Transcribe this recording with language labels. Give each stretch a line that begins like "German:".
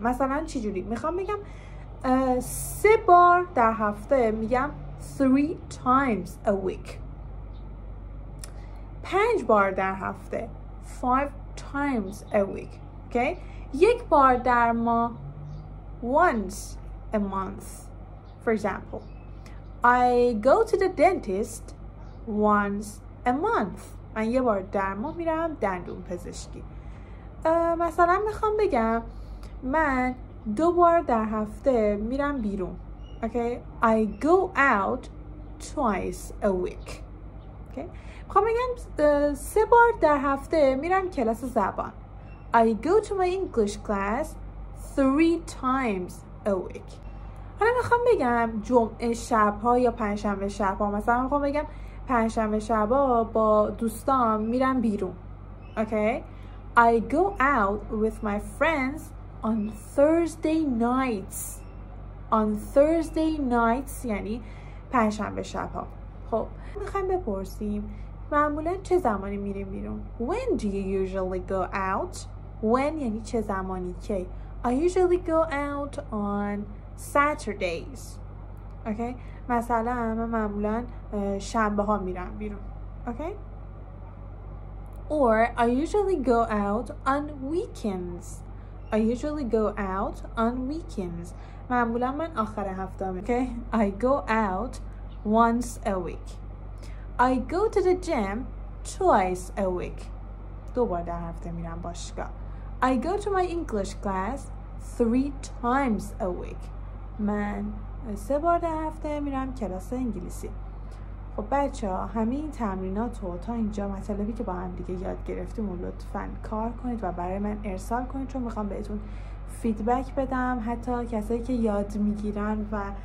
Persian: مثلا چی جوری میخوام بگم سه بار در هفته میگم
English: 3 times a week.
Persian: پنج بار در هفته
English: 5 times a week. okay?
Persian: یک بار در ماه
English: once a month. For example, I go to the dentist once a month.
Persian: من یه بار در ماه میرم دندون پزشکی. مثلا میخوام بگم من دو بار در هفته میرم بیرون.
English: okay? I go out twice a week. okay?
Persian: میخوام بگم سه بار در هفته میرم کلاس زبان.
English: I go to my English class 3 times a week.
Persian: حالا میخوام بگم جمعه شبها یا پنجشنبه شبها، مثلا میخوام بگم پنجشنبه شبها با دوستان میرم بیرون.
English: okay? I go out with my friends on Thursday nights. On Thursday nights
Persian: یعنی پنجشنبه شبها. خب میخوایم بپرسیم معمولا چه زمانی میریم بیرون؟
English: When do you usually go out?
Persian: When یعنی چه زمانی که.
English: I usually go out on Saturdays.
Persian: okay? مثلا من معمولا شنبه ها میرم بیرون. okay?
English: Or I usually go out on weekends. I usually go out on weekends.
Persian: معمولا من آخر هفته میرم.
English: okay? I go out once a week. I go to the gym twice a week.
Persian: دو بار در هفته میرم باشگاه.
English: I go to my English class 3 times a week.
Persian: من سه بار در هفته میرم کلاس انگلیسی. خب بچه ها همه این تمرینات رو تا اینجا مطلبی که با هم دیگه یاد گرفتیم و لطفاً کار کنید و برای من ارسال کنید، چون میخوام بهتون فیدبک بدم. حتی کسایی که یاد میگیرن و